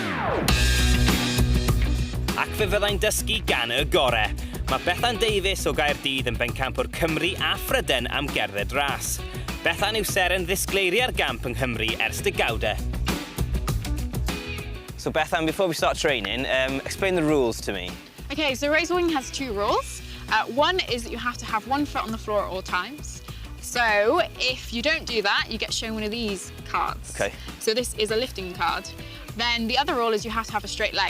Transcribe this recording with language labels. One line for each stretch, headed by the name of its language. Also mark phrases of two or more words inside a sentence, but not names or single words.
Welsh: Ac fe fyddai'n dysgu gan y gore. Mae Bethan Davies o Gaerdydd yn bencampwr Cymru a Phryden am gerdded ras. Bethan yw seren ddisgleiriau'r gamp yng Nghymru ers degawdau.
English: So Bethan, before we start training, explain the rules to me. Okay, so race walking has 2 rules. One is that you have to have one foot on the floor at all times. So if you don't do that, you get shown one of these cards. Okay. So this is a lifting card. Then the other rule is you have to have a straight leg.